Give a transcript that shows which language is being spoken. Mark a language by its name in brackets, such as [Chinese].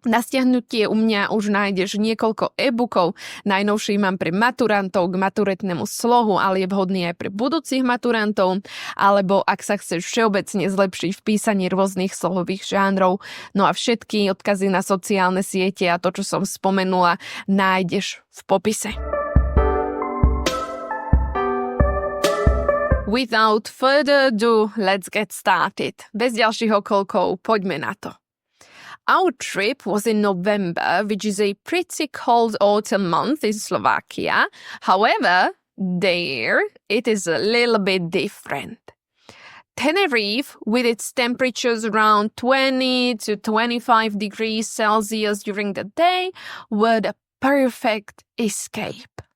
[Slovak] Na stiahnutie u mňa už nájdeš niekoľko e-bookov, najnovší mám pre maturantov k maturitnému slohu, ale je vhodný aj pre budúcich maturantov, alebo ak sa chceš všeobecne zlepšiť v písaní rôznych slohových žánrov. No a všetky odkazy na sociálne siete a to, čo som spomenula, nájdeš v popise. [English] Without further ado, let's get started. [Slovak] Bez ďalších okolkov, poďme na to. [English] Our trip was in November, which is a pretty cold autumn month in Slovakia. However, there it is a little bit different. Tenerife, with its temperatures around 20 to 25 degrees Celsius during the day, were the perfect escape.